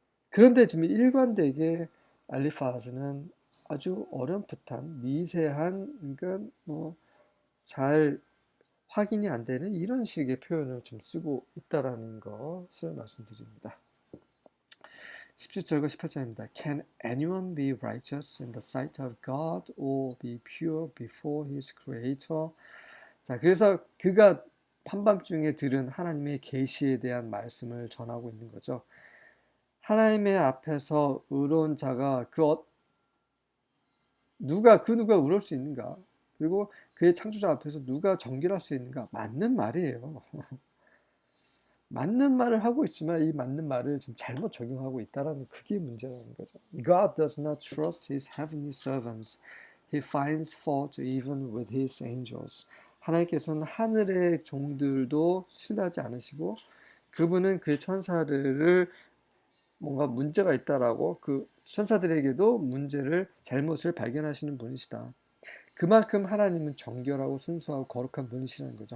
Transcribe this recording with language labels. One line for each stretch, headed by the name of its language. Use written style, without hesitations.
Korean: 그런데 지금 일관되게 엘리파즈는 아주 어렴풋한 미세한 그러니까 뭐 잘 확인이 안 되는 이런 식의 표현을 좀 쓰고 있다라는 것을 말씀드립니다. 17절과 18절입니다.
English: Can anyone be righteous in the sight of God or be pure before his creator?
Korean: 자, 그래서 그가 한밤중에 들은 하나님의 계시에 대한 말씀을 전하고 있는 거죠. 하나님의 앞에서 의로운 자가 누가 의로울 수 있는가? 그리고 그의 창조자 앞에서 누가 정결할 수 있는가? 맞는 말이에요. 맞는 말을 하고 있지만 이 맞는 말을 좀 잘못 적용하고 있다라는 그게 문제라는 거죠.
English: God does not trust his heavenly servants. He finds fault even with his angels.
Korean: 하나님께서는 하늘의 종들도 신뢰하지 않으시고 그분은 그의 천사들을 뭔가 문제가 있다라고 그 천사들에게도 문제를 잘못을 발견하시는 분이시다. 그만큼 하나님은 정결하고 순수하고 거룩한 분이시라는 거죠.